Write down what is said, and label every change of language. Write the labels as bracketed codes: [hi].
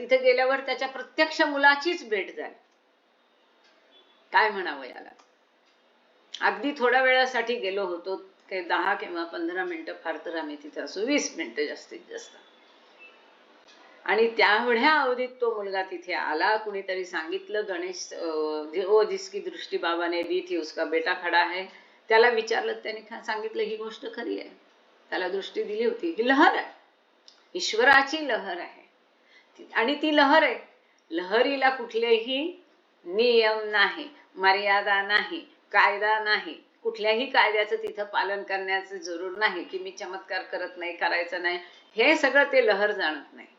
[mr] तिथे गेल्यावर त्याच्या प्रत्यक्ष मुलाचीच भेट झाली. काय म्हणावं याला. अगदी थोड्या वेळासाठी गेलो होतो, काही 10 किंवा 15 मिनिटं, फार तर आम्ही तिथे असू 20 मिनिटं जास्तीत जास्त. आणि त्यावढ्या अवधीत तो मुलगा तिथे आला. कुणीतरी सांगितलं [hi] गणेश ओ जिसकी दृष्टी बाबा ने दी थी उसका बेटा खडा है. [mr] त्याला विचारलं, त्याने सांगितलं ही गोष्ट खरी आहे, त्याला दृष्टी दिली होती. ही लहर आहे, ईश्वराची लहर आहे, आणि ती लहर आहे. लहरीला कुठलेही नियम नाही, मर्यादा नाही, कायदा नाही, कुठल्याही कायद्याचं तिथं पालन करण्याचं जरूर नाही की मी चमत्कार करत नाही, करायचं नाही, हे सगळं ते लहर जाणत नाही.